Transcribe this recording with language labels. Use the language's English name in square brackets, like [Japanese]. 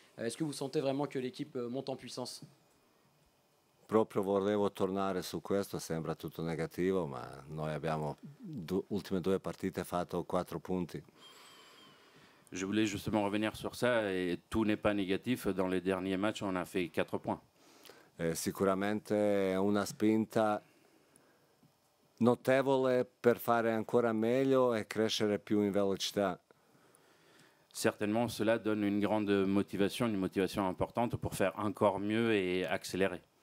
[French] Est-ce que vous sentez vraiment que l'équipe monte en puissance? [Italian] Proprio volevo tornare su questo, sembra tutto negativo, ma noi abbiamo ultime 2 partite fatto 4 punti. [French] Je voulais justement revenir sur ça, et tout n'est pas négatif. Dans les derniers matchs, on a fait 4 points. [Italian] Sicuramente una spinta notevole per fare ancora meglio e crescere più in velocità. [French] Certainement, cela donne une motivation importante pour faire encore mieux et accélérer.